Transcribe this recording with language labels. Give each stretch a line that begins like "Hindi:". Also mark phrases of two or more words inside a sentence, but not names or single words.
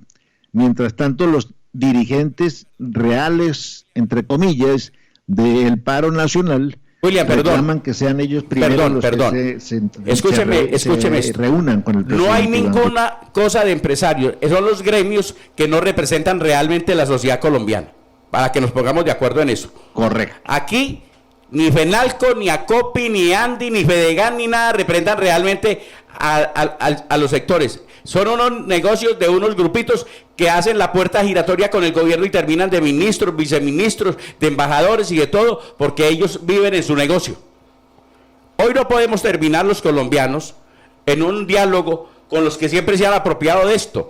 Spanish: Mientras tanto, los dirigentes reales, entre comillas, del paro nacional, William, reclaman que sean ellos primero los que se reúnan con el presidente. No hay ninguna cosa de empresarios, son los gremios que no representan realmente la sociedad colombiana, para que nos pongamos de acuerdo en eso. Correcto. Aquí ni FENALCO, ni ACOPI, ni ANDI, ni FEDEGAN, ni nada representan realmente a los sectores. Son unos negocios de unos grupitos que hacen la puerta giratoria con el gobierno y terminan de ministros, viceministros, de embajadores y de todo, porque ellos viven en su negocio. Hoy no podemos terminar los colombianos en un diálogo con los que siempre se han apropiado de esto.